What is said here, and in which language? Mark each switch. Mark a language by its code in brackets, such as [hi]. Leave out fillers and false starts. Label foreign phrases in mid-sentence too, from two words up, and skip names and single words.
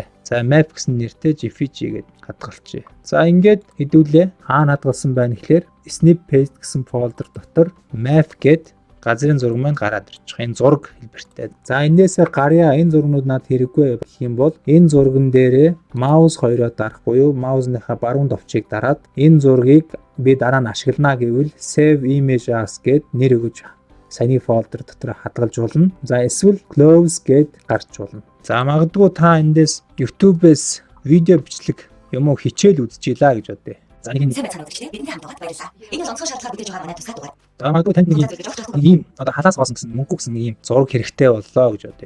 [mn] За map гэсэн нэртэй JPG гээд хадгалчихъя. За ингээд хэдүүлээ хаана хадгалсан байна гэхээр snip paste гэсэн фолдер дотор map гээд газрын зураг маань гараад ирж байгаа. Энэ зураг хэлбэртэй. За энээсээ гарья энэ зургнууд надад хэрэггүй гэх юм бол энэ зурган дээрээ маус хоёроо дарах буюу маусныхаа баруун товчийг дараад энэ зургийг би дараа нь ашиглана гэвэл [en] save image as [mn] гээд нэр өгөж саяны фолдер дотор хадгалж болно. За эсвэл close гээд гарч болно. За магадгүй та эндээс YouTube-ээс видео бичлэг юм уу хичээл үзчихлаа гэж бодъё. За нэг сайн байцгаана гэж бидний хамт байгаад баярлалаа. Энэ онцгой шаардлага бидэж байгаа манай тусгай дугаар. За магадгүй танд нэг ийм одоо халаас гоосон гэсэн мөнгө гэсэн ийм зураг хэрэгтэй боллоо гэж бодъё.